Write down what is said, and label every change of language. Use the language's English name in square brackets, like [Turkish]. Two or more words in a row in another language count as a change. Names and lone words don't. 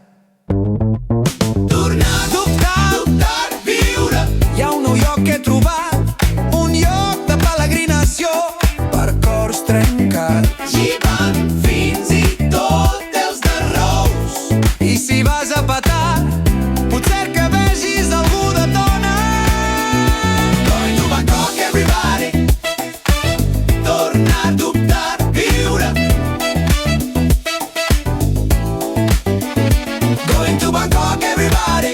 [Catalan] Tornar, dubtar, viure. Hi ha un nou lloc que he trobat, un lloc de peregrinació per cors trencats. Hi van fins i tot els de Rous. I si vas a petar, potser que vegis algú de Tona. [English] Going to Bangkok, everybody. [Catalan] Tornar, dubtar, viure. [English] Going to Bangkok, everybody.